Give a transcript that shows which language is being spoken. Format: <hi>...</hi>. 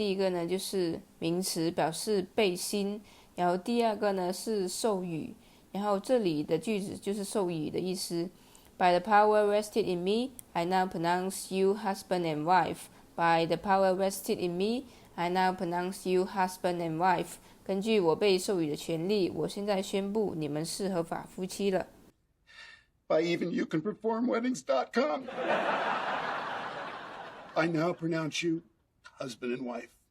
<zh>第一个呢就是名词，表示背心，然后第二个呢是授予，然后这里的句子就是授予的意思。</zh> <en>By the power vested in me, I now pronounce you husband and wife. By the power vested in me, I now pronounce you husband and wife.</en> <zh>根据我被授予的权利，我现在宣布你们是合法夫妻了。</zh> <en>by evenyoucanperformweddings.com, I now pronounce you husband and wife.</en>